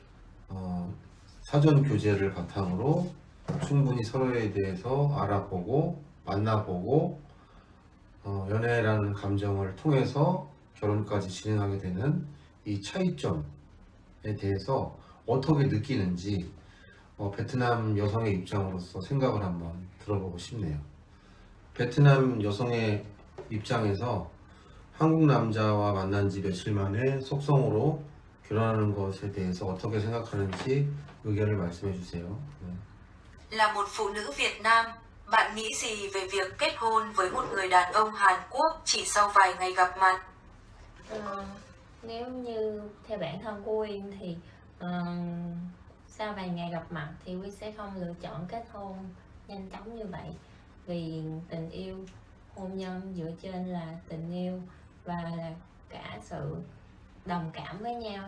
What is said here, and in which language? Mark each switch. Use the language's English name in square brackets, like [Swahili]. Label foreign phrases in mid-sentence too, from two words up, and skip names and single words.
[Korean] 사전 교제를 바탕으로 충분히 서로에 대해서 알아보고 만나보고 연애라는 감정을 통해서 결혼까지 진행하게 되는 이 차이점에 대해서 어떻게 느끼는지 베트남 여성의 입장으로서 생각을 한번 들어보고 싶네요. 베트남 여성의 입장에서 한국 남자와 만난 지 며칠 만에 속성으로 결혼하는 것에 대해서 어떻게 생각하는지 의견을 말씀해 주세요. 네. [Vietnamese] Là một phụ nữ Việt Nam, bạn nghĩ gì về việc kết hôn với một người đàn ông Hàn Quốc chỉ sau vài ngày gặp mặt? Nếu như theo bản thân của Uyên thì sau vài ngày gặp mặt thì Uyên sẽ không lựa chọn kết hôn nhanh chóng như vậy, vì tình yêu hôn nhân dựa trên là tình yêu và là cả sự đồng cảm với nhau.